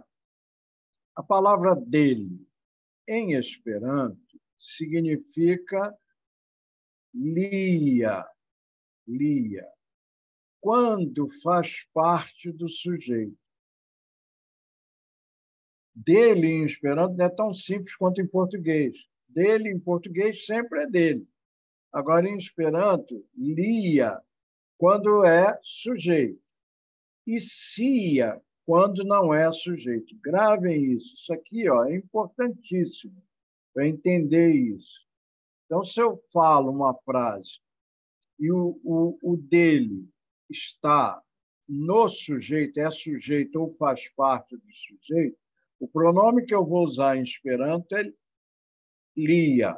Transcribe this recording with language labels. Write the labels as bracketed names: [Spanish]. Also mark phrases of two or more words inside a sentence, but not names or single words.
[Portuguese] A palavra dele, em Esperanto, significa lia, lia, quando faz parte do sujeito. Dele, em Esperanto, não é tão simples quanto em português. Dele, em português, sempre é dele. Agora, em Esperanto, lia, quando é sujeito. E cia, quando não é sujeito. Gravem isso. Isso aqui é importantíssimo para entender isso. Então, se eu falo uma frase e o dele está no sujeito, é sujeito ou faz parte do sujeito, o pronome que eu vou usar em Esperanto é lia.